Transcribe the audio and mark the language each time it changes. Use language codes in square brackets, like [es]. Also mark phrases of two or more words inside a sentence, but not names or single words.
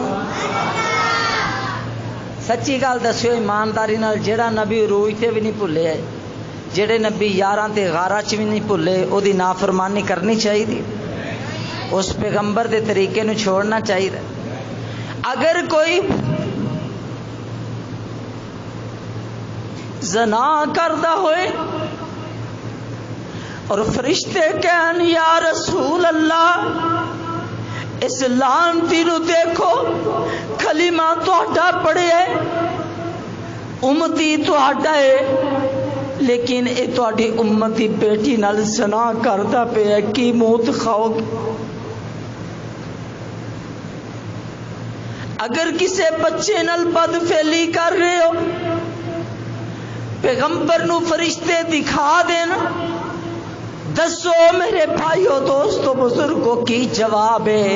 [pa] سچی گل دسیو ایمانداری نال، جیڑا نبی عروج تے بھی نہیں بھولے ہے، جڑے نبی یاراں تے غاراں چ بھی نہیں بھولے، او دی نافرمانی کرنی چاہیے، اس پیغمبر دے طریقے نو چھوڑنا چاہیے۔ اگر کوئی زنا کردا ہوئے اور فرشتے کہن [ar] یا رسول اللہ [pa] اس لعنتی نو دیکھو، کلمہ تہاڈا پڑھیا ہے، امتی تہاڈا ہے، لیکن اے تہاڈی امتی بیٹی نال زنا کردا پیا، کی موت کھاؤ گے؟ اگر کسے بچے نال بدفعلی کر رہے ہو، پیغمبر نو فرشتے دکھا دینا، دسو میرے بھائیو دوستو بزرگوں کی جواب ہے۔